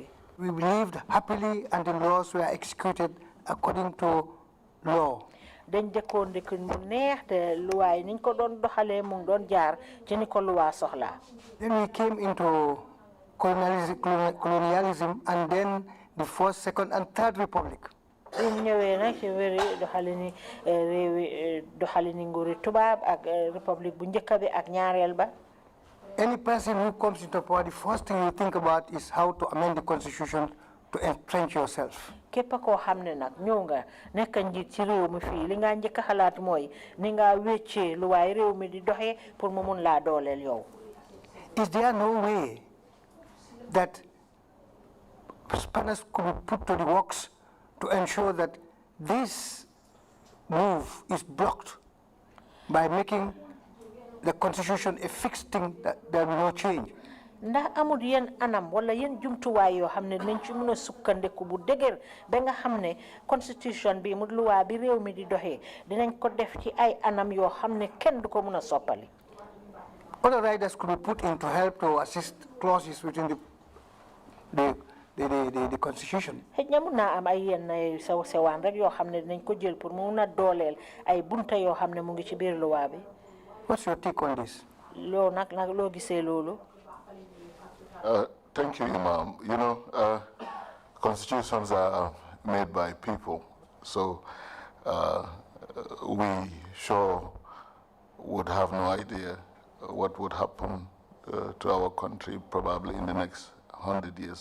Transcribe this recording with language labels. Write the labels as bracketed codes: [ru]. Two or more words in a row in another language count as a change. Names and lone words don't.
[en] We lived happily and the laws were executed according to law. [wo] dañ dëkkoon dëkkin mu neex te luwaa yi niñ ko doon doxalee mu ngi doon jaar ci ni ko luwaa soxlaa. [en] Then we came into colonialism and then the first, second and third republic. [wo] ñu ñëwee nag ci wéri doxalini réewi doxalini nguuri tubaab ak république bu njëkk bi ak ñaareel ba. [en] Any person who comes into power, the first thing you think about is how to amend the constitution to entrench yourself. [wo] képp koo xam ne nag ñëw nga nekk njiit ci réew mi fii li nga njëkk a xalaat mooy ni nga wéccee lu waay réew mi di doxee pour mu mun laa dooleel yow. [en] Is there no way that Spanish could be put to the works to ensure that this move is blocked by making the constitution a fixed thing that there will be no change? [wo] ndax amul yenn anam wala yenn jumtuwaay yoo xam ne dinañ ci mën a sukkandiku bu dëgër ba nga xam ne constitution bi mu luwaa bi réew mi di doxee dinañ ko def ci ay anam yoo xam ne kenn du ko mën a soppali. [en] Other riders could be put in to help to assist clauses within the constitution. [wo] xëj na mun naa am ay yenn sew sewaan rek yoo xam ne dinañ ko jël pour mu mun a dooleel ay bunta yoo xam ne mu ngi ci biir luwaa bi. [en] What's your take on this? [wo] loo nag loo gisee loolu. [en] Thank you, Imam. You know, constitutions are made by people, so we sure would have no idea what would happen to our country probably in the next 100 years.